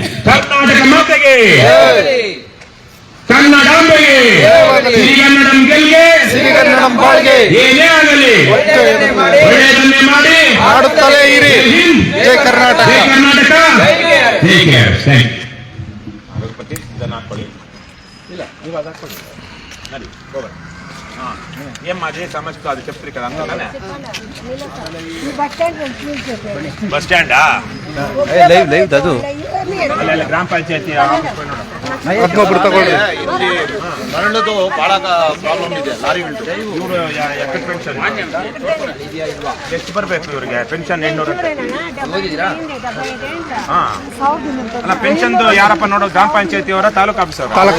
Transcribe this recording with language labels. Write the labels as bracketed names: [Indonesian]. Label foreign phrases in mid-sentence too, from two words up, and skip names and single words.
[Kannada] ಕರ್ನಾಟಕ ಮಾತೆಗೆ, ಕನ್ನಡಾಂಬೆಗೆ, ಸಿರಿಗನ್ನಡಂ ಗೆಲ್ಗೆ, ಸಿರಿಗನ್ನಡಂ ಬಾಳ್ಗೆ. ಏನೇ ಆಗಲಿ ಒಳ್ಳೆಯದನ್ನೇ ಮಾಡಿ ಮಾಡುತ್ತಲೇ ಇರಿ. ಜೈ ಕರ್ನಾಟಕ. ಜೈ ಕರ್ನಾಟಕ. ಜೈ KRS. [English] thank you. [Kannada] ಇದನ್ನ ಹಾಕೊಳ್ಳಿ. ಇಲ್ಲ ನೀವು ಅದು ಹಾಕೊಳ್ಳಿ. ನಡಿ ಹೋಗೋಣ. [Telugu] ఏం మాది సమస్య అది చెప్తారు కదా అంతనే బస్ స్టాండా [Kannada] ಲೈವ್ ಅದು ಅಲ್ಲ ಗ್ರಾಮ ಪಂಚಾಯತಿ ಒಬ್ಬೊಬ್ರು ತಗೊಳ್ಳಿ. ಮರಳದು ಬಹಳ ಪ್ರಾಬ್ಲಮ್ ಇದೆ ಲಾರಿಗಳು. ಇವರು ಎಕಟ್ ಪೆನ್ಷನ್ ಎಷ್ಟು ಬರಬೇಕು ಇವರಿಗೆ ಪೆನ್ಷನ್ 800 ಅಲ್ಲ ಪೆನ್ಷನ್ ಯಾರಪ್ಪ ನೋಡೋದು ಗ್ರಾಮ ಪಂಚಾಯತಿ ಅವರ ತಾಲೂಕು ಆಫೀಸ್ ಅವರ